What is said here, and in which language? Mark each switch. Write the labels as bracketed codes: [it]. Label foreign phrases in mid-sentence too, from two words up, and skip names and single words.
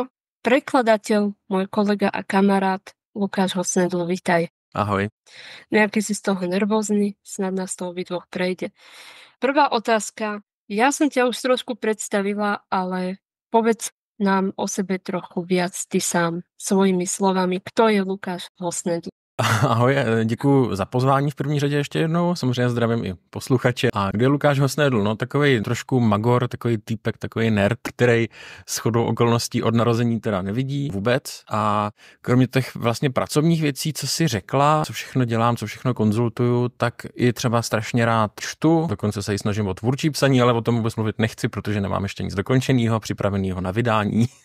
[sk] Prekladateľ, môj kolega a kamarát Lukáš Hosnedl, vitaj. Ahoj. Nejaký si z toho nervózny, snad nás to obidvoch prejde. Prvá otázka. Ja som ťa už trošku predstavila, ale povedz nám o sebe trochu viac ty sám, svojimi slovami. Kto je Lukáš Hosnedl? [cs] Ahoj, děkuji za pozvání v první řadě ještě jednou, samozřejmě zdravím i posluchače. A kde je Lukáš Hosnedl? No takovej trošku magor, takový týpek, takový nerd, který shodou okolností od narození teda nevidí vůbec. A kromě těch vlastně pracovních věcí, co si řekla, co všechno dělám, co všechno konzultuju, tak i třeba strašně rád čtu, dokonce se i snažím o tvůrčí psaní, ale o tom vůbec mluvit nechci, protože nemám ještě nic dokončeného, připraveného na vydání.